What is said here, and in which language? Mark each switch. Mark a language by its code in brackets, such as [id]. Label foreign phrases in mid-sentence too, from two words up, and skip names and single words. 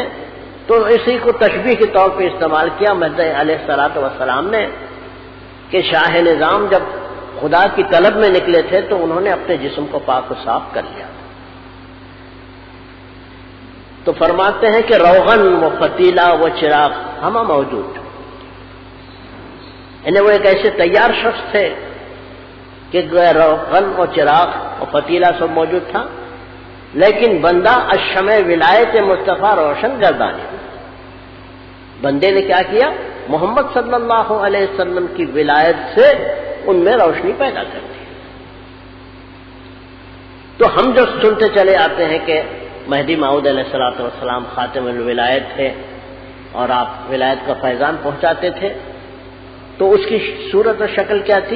[ur] تو اسی کو تشبیہ کے طور پہ استعمال کیا مہدی [ar] علیہ الصلوۃ والسلام [ur] نے کہ شاہ نظام جب خدا کی طلب میں نکلے تھے تو انہوں نے اپنے جسم کو پاک و صاف کر لیا. تو فرماتے ہیں کہ [fa] روغن و فتیلہ و چراغ ہمہ موجود, [ur] یعنی وہ ایک ایسے تیار شخص تھے کہ روغن و چراغ و فتیلہ سب موجود تھا, لیکن [fa] بندہ الشمع ولایت مصطفیٰ روشن گردانی. [ur] بندے نے کیا کیا, محمد [ar] صلی اللہ علیہ وسلم [ur] کی ولایت سے ان میں روشنی پیدا کر دی. تو ہم جو سنتے چلے آتے ہیں کہ مہدی موعود [ar] علیہ الصلوۃ والسلام [ur] خاتم الولایت تھے اور آپ ولایت کا فیضان پہنچاتے تھے, تو اس کی صورت و شکل کیا تھی؟